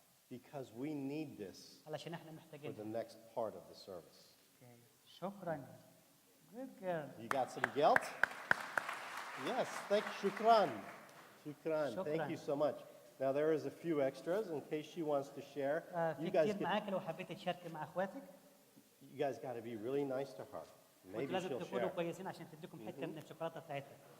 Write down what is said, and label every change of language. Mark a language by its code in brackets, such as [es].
[en] Because we need this [ar] علشان احنا [en] for [ar] محتاجين. [en] the next part of the service. Okay. [ar] شكرا. [en] Good girl. You got some guilt? Yes, [ar] shukran. [en] Thank you so much. Now there is a few extras in case she wants to share. [ar] في كتير معاك لو حبيت تشاركي مع اخواتك. [en] You guys got to be really nice to her. Maybe [ar] لازم [en] she'll [ar] تكونوا [en] share. [ar] كويسين عشان تديكم حته من الشوكولاته بتاعتها.